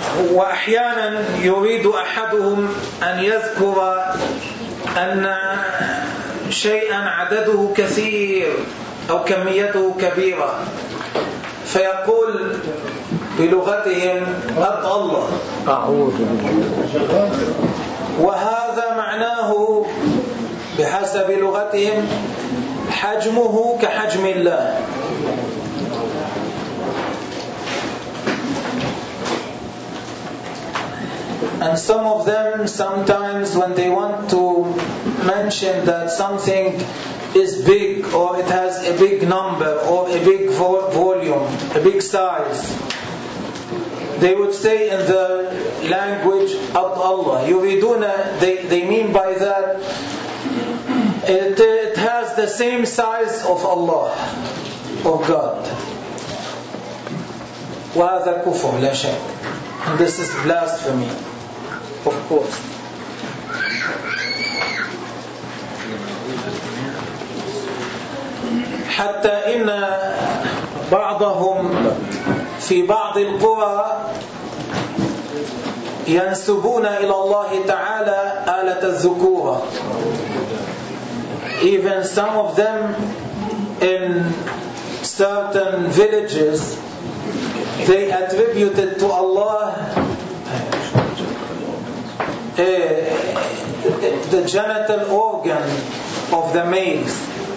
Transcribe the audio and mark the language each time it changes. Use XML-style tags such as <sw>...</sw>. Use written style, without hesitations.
<ar>وأحيانا يريد أحدهم أن يذكر أن شيئا عدده كثير أو كميته كبيرة فيقول بلغتهم رد الله أعوذ بالله وهذا معناه بحسب لغتهم حجمه كحجم الله</ar> <en>And some of them sometimes when they want to mention that something is big or it has a big number or a big volume, a big size, they would say in the language of Allah. يريدونه, they mean by that it has the same size of Allah, of God.</en> <ar>وهذا كفر لا شك.</ar> <en>And this is blasphemy, of course.</en> <ar>حتى إن بعضهم في بعض القرى ينسبون إلى الله تعالى آلة الذكورة</ar> <en>Even some of them in certain villages, they attributed to Allah the genital organ of the males.</en>